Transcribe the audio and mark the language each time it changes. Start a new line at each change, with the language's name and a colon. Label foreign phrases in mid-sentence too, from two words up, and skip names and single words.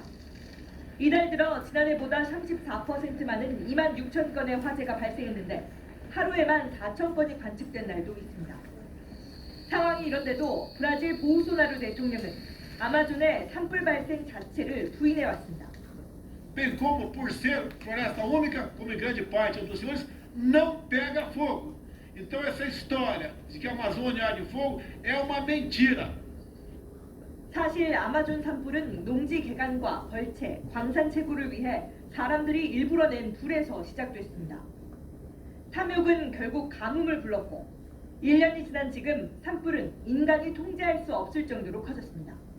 Korean: 이달 들어 지난해보다 34% 많은 26,000건의 화재가 발생했는데 하루에만 4,000건이 관측된 날도 있습니다. 상황이 이런데도 브라질 보우소나루 대통령은 아마존의 산불 발생 자체를 부인해왔습니다.
Portuguese: Bem como por ser floresta úmica, como em grande parte dos senhores, não pega fogo. Então essa história de que a Amazônia arde fogo é uma mentira.
Korean: 사실 아마존 산불은 농지 개간과 벌채, 광산 채굴을 위해 사람들이 일부러 낸 불에서 시작됐습니다. 탐욕은 결국 가뭄을 불렀고 1년이 지난 지금 산불은 인간이 통제할 수 없을 정도로 커졌습니다.